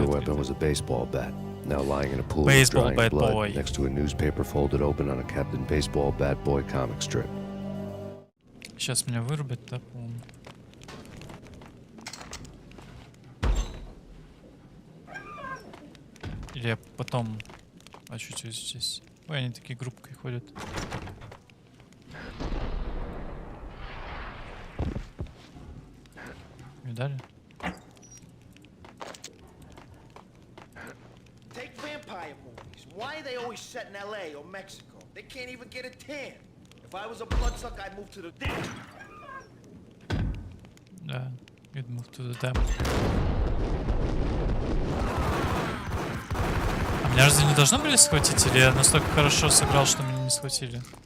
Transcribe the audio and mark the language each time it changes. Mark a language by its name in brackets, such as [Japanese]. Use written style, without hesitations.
[English] The murder weapon was a baseball bat, now lying in a pool of drying blood next to a newspaper folded open on a Captain Baseball Bat Boy comic strip. [Russian] Сейчас меня вырубят, да, по-моему. Или я потом очутюсь здесь. Ой, они такие группкой ходят. Видали? [English] Take vampire movies. Why are they always set in LA or Mexico? They can't even get a tan. If I was a bloodsucker, I'd move to the dam. Да, you'd move to the dam. [Russian] А меня разве не должны были схватить? Или я настолько хорошо сыграл, что меня не схватили?